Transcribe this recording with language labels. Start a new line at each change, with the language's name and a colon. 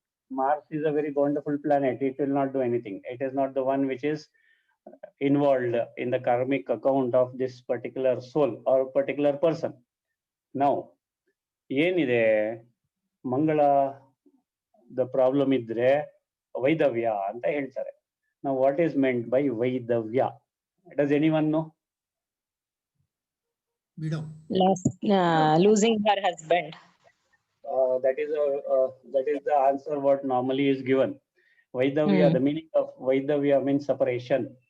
English: Mars is a very wonderful planet. It will not do anything. It is not the one which is involved in the karmic account of this particular soul or particular person.
Kannada: Now, ಏನಿದೆ ಮಂಗಳ the problem ಇದ್ರೆ ವೈದವ್ಯ ಅಂತ ಹೇಳ್ತಾರೆ.
English: Now, what is meant by ವೈದವ್ಯ? Does anyone know? Widow. Losing her husband. That is the answer what normally is given. Vaidavya, the meaning of Vaidavya means separation.